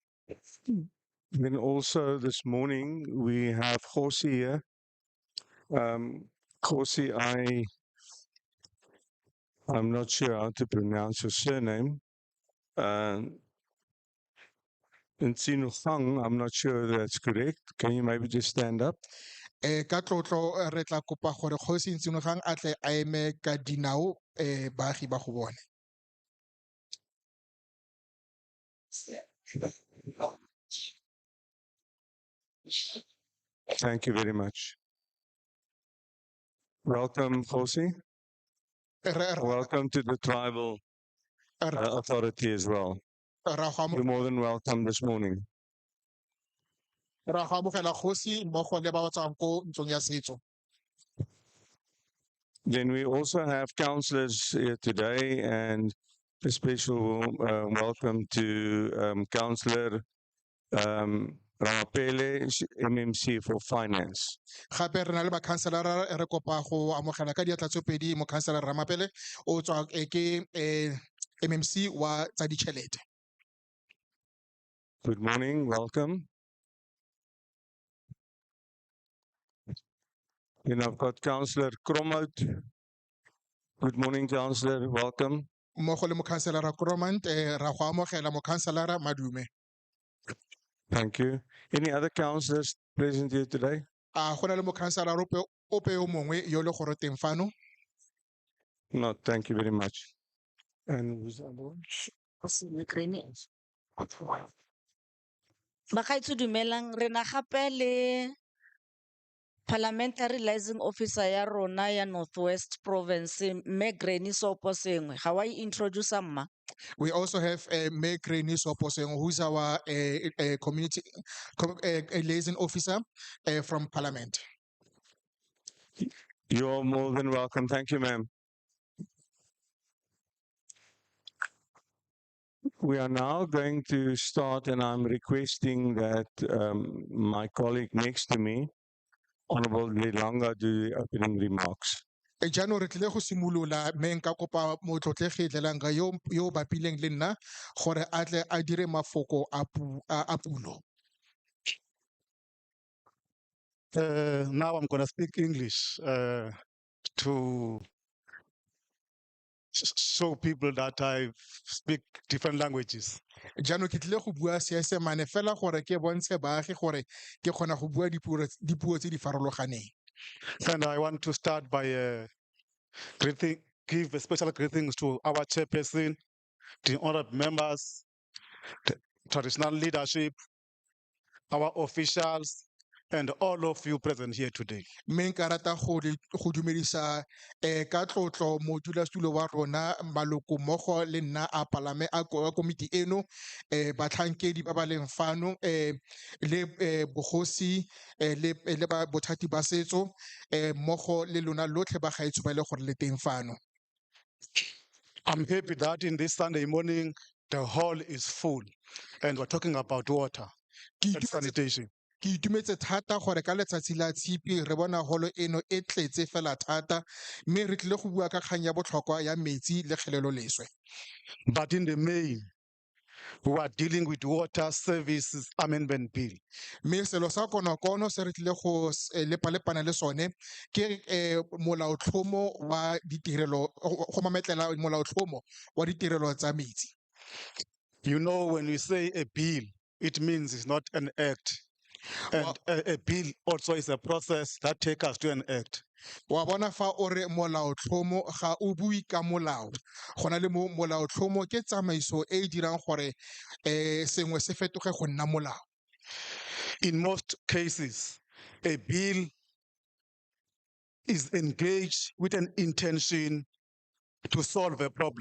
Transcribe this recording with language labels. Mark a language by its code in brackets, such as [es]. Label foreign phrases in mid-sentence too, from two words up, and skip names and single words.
[en] Then also this morning we have Khosi here. Khosi, I'm not sure how to pronounce your surname. Ntsinugang, I'm not sure that's correct. Can you maybe just stand up? [tn] Ka tlotlo re tla kopa gore Kgosi Ntshenogang a tle a eme ka dinao baagi ba go bone. [en] Thank you very much. Welcome, Khosi. Welcome to the tribal authority as well. You're more than welcome this morning. [tn] Ra go amogela Kgosi mmogo le ba ba tswang ko ntlong ya setso. [en] Then we also have councillors here today, and a special welcome to Councillor Ramapele, MMC for Finance. [tn] Gape re na le bakhanselara re kopa go amogela ka diatla tse pedi mo khanselara Ramapele o tswa ke MMC wa tsa ditšhelete. [en] Good morning, welcome. Then I've got Councillor Kromhout. Good morning, Councillor, welcome. [tn] Mmogo le mokhanselara Kromant ra go amogela mokhanselara Madume. [en] Thank you. Any other councillors present here today? [tn] A go na le mokhanselara ope yo mongwe yo le gore teng fano? [en] No, thank you very much. And who's the other one? [tn] Bagaetsho dumelang, re na gape le [en] parliamentary liaison officer [tn] ya rona ya Northwest Province, Mme Granny Sopo Sengwe. Ga wa introduce mma? [en] We also have Mayor Granny Soposeng, who's our community liaison officer from Parliament. You're more than welcome. Thank you, ma'am. We are now going to start, and I'm requesting that my colleague next to me, Honorable Lilanga, do the opening remarks. [tn] Jaanong re tlile go simolola mme nka kopa motlotlegi Dlelanga yo bapileng le nna gore a tle a dire mafoko a pulo. [en] Now I'm going to speak English to show people that I speak different languages. [tn] Jaanong ke tlile go bua Seesemane fela gore ke bontshe baagi gore ke kgona go bua dipuo tse di farologaneng. [en] And I want to start by give a special greetings to our chairperson, the honorable members, the traditional leadership, our officials, and all of you present here today. [tn] Mme nka rata go dumedisa ka tlotlo modulasetulo wa rona maloko mmogo le nna a komiti eno batlhankedi ba ba leng fano le bogosi le bothati ba setso mmogo le lona lotlhe ba gaetsho ba le gore le teng fano. [en] I'm happy that in this Sunday morning, the hall is full and we're talking about water and sanitation. [tn] Ke itumetse thata gore ka letsatsi la tshipi re bona holo eno e tletse fela thata mme re tlile go bua ka kgang ya botlhokwa ya metsi le kgelelo leswe. [en] But in the main, we are dealing with water services amendment bill. [tn] Mme selo sa konokono se re tlile go lepalepana le sone ke molaotlhomo wa ditirelo go mametlela molaotlhomo wa ditirelo tsa metsi. [en] You know, when we say a bill, it means it's not an act. And a bill also is a process that takes us to an act. [tn] Wa bona fa o re molaotlhomo ga o bui ka molao go na le mo molaotlhomo ke tsamaiso e dirang gore sengwe se fetoge go nna molao. [en] In most cases, a bill is engaged with an intention to solve a problem.